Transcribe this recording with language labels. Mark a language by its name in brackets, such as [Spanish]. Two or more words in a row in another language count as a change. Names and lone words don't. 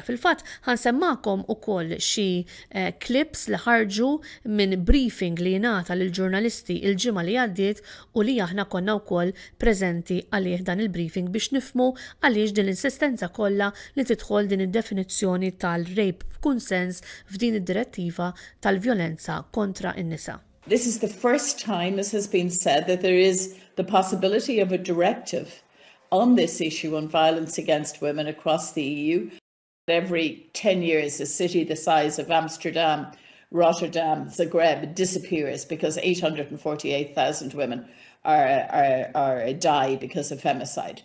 [Maltese] Fil-fatt ħansemmakom ukoll xi clips li ħarġu minn briefing li jingħata lil ġurnalisti il-ġimgħa li għaddiet u li aħna konna wkoll preżenti għalih dan il-briefing biex nifhmu għaliex din l-insistenza kollha li tidħol din id-definizzjoni tal-rape b'kunsens f'din id-direttiva tal-vjolenza kontra in-nisa. [English] This is the first time, as has been said, that there is the possibility of a directive on this issue on violence against women across the EU. Every 10 years, a city the size of Amsterdam, Rotterdam, Zagreb disappears because 848,000 women die because of femicide.